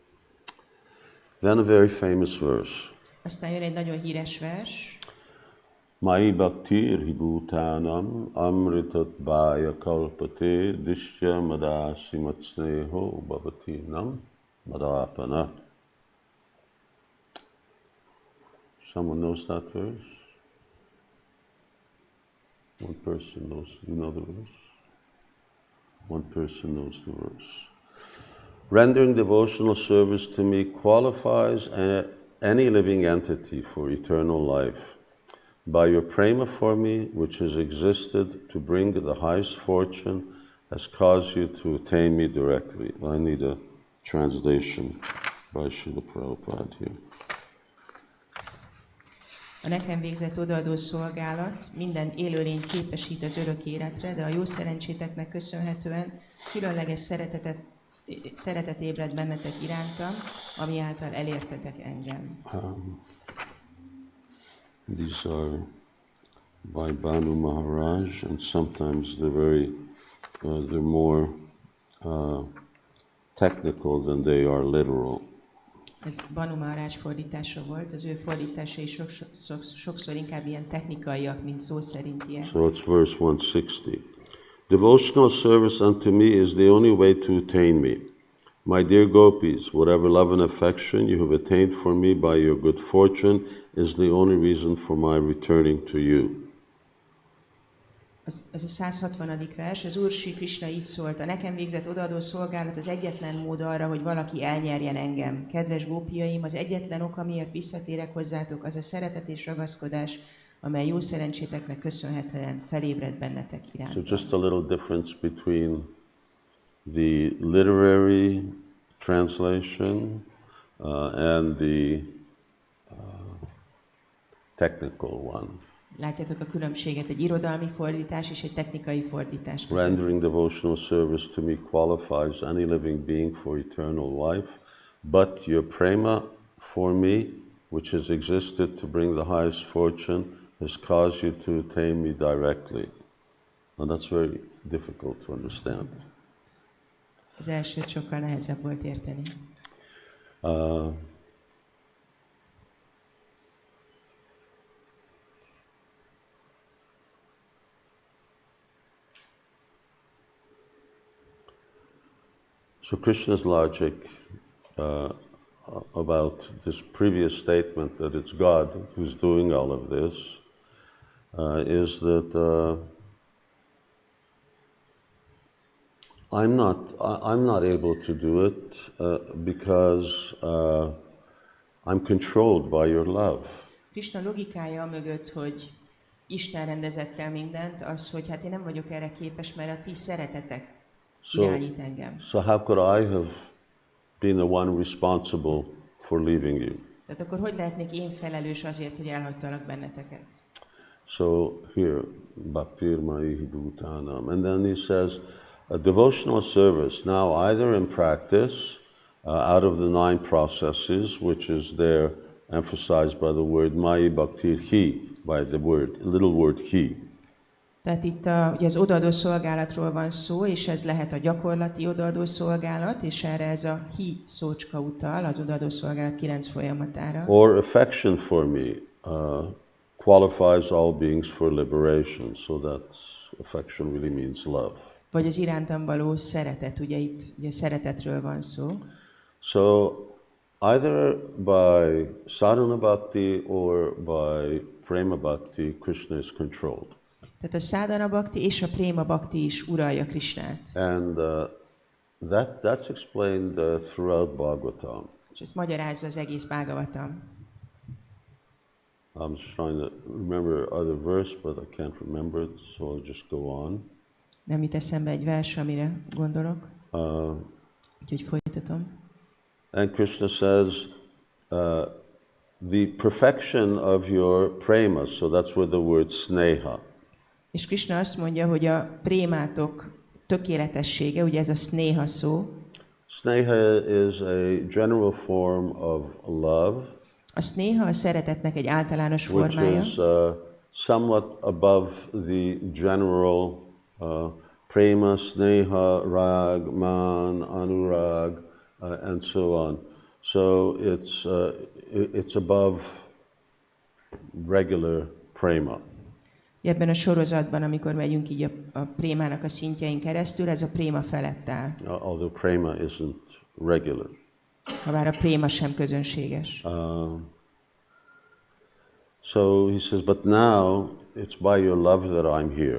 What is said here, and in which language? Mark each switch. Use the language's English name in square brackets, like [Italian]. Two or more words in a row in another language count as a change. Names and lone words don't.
[English] Then a very famous verse. [Hungarian] Aztán jön egy nagyon híres vers. [Sanskrit] Mai bhaktir hibhutanam amritat bhaya kalpate dishya madasi matsneho bhavatinam madapana. [English] Someone knows that verse? One person knows, you know the verse? One person knows the verse. Rendering devotional service to me qualifies any living entity for eternal life. By your prema for me, which has existed to bring the highest fortune, has caused you to attain me directly. I need a translation by Srila Prabhupada here. [Hungarian] A nekem végzett odaadó szolgálat minden élőlényt képesít az örök életre, de a jó szerencséteknek köszönhetően különleges szeretet ébred bennetek irántam, ami által elértetek engem. [English] These are by Banu Maharaj, and sometimes they're more technical than they are literal. [Hungarian] Ez Banu Maharaj fordítása volt, az ő fordításai sokszor inkább ilyen technikaiak, mint szó szerintiek. [English] So it's verse 160. Devotional service unto me is the only way to attain me. My dear gopis, whatever love and affection you have attained for me by your good fortune is the only reason for my returning to you. [Hungarian] Ez a 160. vers, az Úr Sri Krishna így szólt: a nekem végzett odaadó szolgálat az egyetlen mód arra, hogy valaki elnyerjen engem. Kedves gópiaim, az egyetlen ok, amiért visszatérek hozzátok, az a szeretet és ragaszkodás, amely jó szerencséteknek köszönhetően felébred bennetek iránt. [English] So just a little difference between the literary translation and the technical one. [Hungarian] Látjátok a különbséget egy irodalmi fordítás és egy technikai fordítás között. [English] Rendering devotional service to me qualifies any living being for eternal life, but your prema for me, which has existed to bring the highest fortune, has caused you to attain me directly. And that's very difficult to understand. [Hungarian] Az elsőt sokkal nehezebb volt érteni. [English] So Krishna's logic about this previous statement that it's God who's doing all of this is that I'm not able to do it because I'm controlled by your love. [Hungarian] Krishna logikája mögött, hogy Isten rendezett el mindent, az, hogy hát én nem vagyok erre képes, mert a ti szeretetek irányít engem. [English] So how could I have been the one responsible for leaving you? [Hungarian] Tehát akkor hogy lehetnék én felelős azért, hogy elhagytalak benneteket? [English] So here, [Sanskrit] Bhaktir Maihi Bhutanam. [English] And then he says, a devotional service, now either in practice, out of the 9 processes, which is there emphasized by the word [Sanskrit] Mai Bhaktir Hi, [English] by the little word Hi. [Hungarian] Tehát itt ugye az odaadó szolgálatról van szó, és ez lehet a gyakorlati odaadó szolgálat, és erre ez a hi szócska utal, az odaadó szolgálat 9 folyamatára. [English] Or affection for me qualifies all beings for liberation, so that affection really means love. [Hungarian] Vagy az irántam való szeretet, ugye itt ugye szeretetről van szó. [English] So either by [Sanskrit] sadhana bhakti [English] or by [Sanskrit] prema bhakti, [English] Krishna is controlled. [Hungarian] Tehát a [Sanskrit] sadhana bhakti [Hungarian] és a [Sanskrit] prema bhakti [Hungarian] is uralja Krishnát. [English] And that's explained throughout Bhagavatam. [Hungarian] És ezt magyarázza az egész Bhagavatam. [English] I'm just trying to remember other verse, but I can't remember it, so I'll just go on. [Hungarian] Nem jut eszembe egy vers, amire gondolok. Úgyhogy folytatom. [English] And Krishna says, the perfection of your prema, so that's where the word sneha. [Hungarian] És Krishna azt mondja, hogy a prémátok tökéletessége, ugye ez a sneha szó. [English] Sneha is a general form of love. [Hungarian] A sneha a szeretetnek egy általános formája. [English] Which is somewhat above the general [Sanskrit] prema, sneha, rag, man, anurag, [English] and so on. So it's above regular prema. [Hungarian] Ebben a sorozatban, amikor megyünk így a prémának a szintjein keresztül, ez a préma felett áll. Although prema isn't regular. Habár a préma sem közönséges. [English] So he says, but now it's by your love that I'm here.